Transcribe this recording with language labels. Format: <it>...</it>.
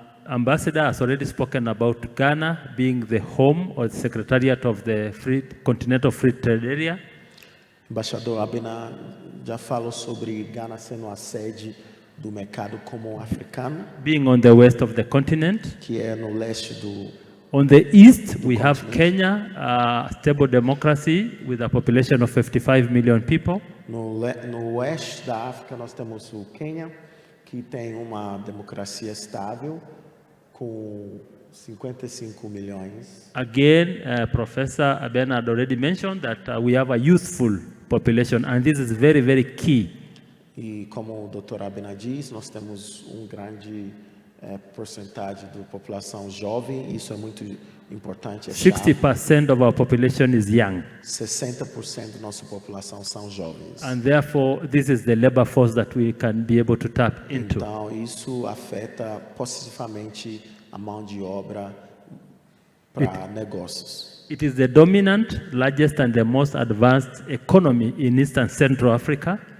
<en>Ambassador has already spoken about Ghana being the home or the secretariat of the Continental Free Trade Area.</en> <pt>Embaixador Abena já falou sobre Gana sendo a sede do mercado comum africano,</pt> <en>Being on the west of the continent.</en> <pt>que é no leste do.</pt> <en>On the east, we have Kenya, a stable democracy with a population of 55 million people.</en> <pt>No oeste da África, nós temos o Quênia, que tem uma democracia estável, com 55 milhões.</pt> <en>Again, Professor Abena had already mentioned that we have a youthful population, and this is very, very key.</en> <pt>E como o Dr. Abena diz, nós temos grande porcentagem da população jovem, isso é muito importante.</pt> <en>60% of our population is young.</en> <pt>60% da nossa população são jovens.</pt> <en>And therefore, this is the labor force that we can be able to tap into.</en> <pt>Então, isso afeta positivamente a mão de obra para negócios.</pt> <en>It is the dominant, largest, and the most advanced economy in East and Central Africa.</en>